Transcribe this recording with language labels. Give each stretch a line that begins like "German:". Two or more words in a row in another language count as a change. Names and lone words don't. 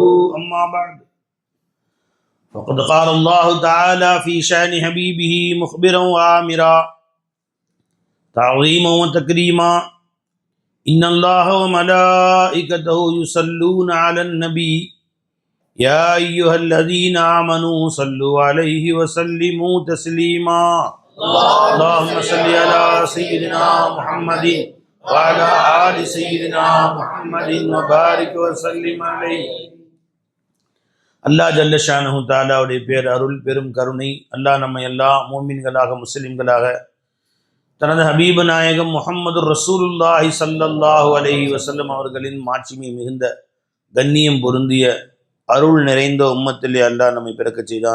Arabic: أما بعد فقد قال الله تعالى في شأن حبيبه مخبرا وآمرا تعظيما وتكريما: إن الله وملائكته يصلون على النبي يا أيها الذين آمنوا صلوا عليه وسلموا تسليما. اللهم صل على سيدنا محمد وعلى آل سيدنا محمد وبارك وسلم عليه.
Tamil: அல்லாஹ்
Arabic: جل شأنه
Tamil: தஆலாவுடைய பேர் அருள் பெரும் கருணை அல்லாஹ் நம்ம எல்லா மூமின்களாக முஸ்லிம்களாக தனது ஹபீப நாயகம் முஹம்மது
Arabic: رسول الله صلى الله عليه وسلم
Tamil: அவர்களின் மாட்சிமை மிகுந்த கண்ணியம் பொருந்திய அருள் நிறைந்த உம்மத்திலே அல்லாஹ் நம்மை பிறக்க செய்தான்.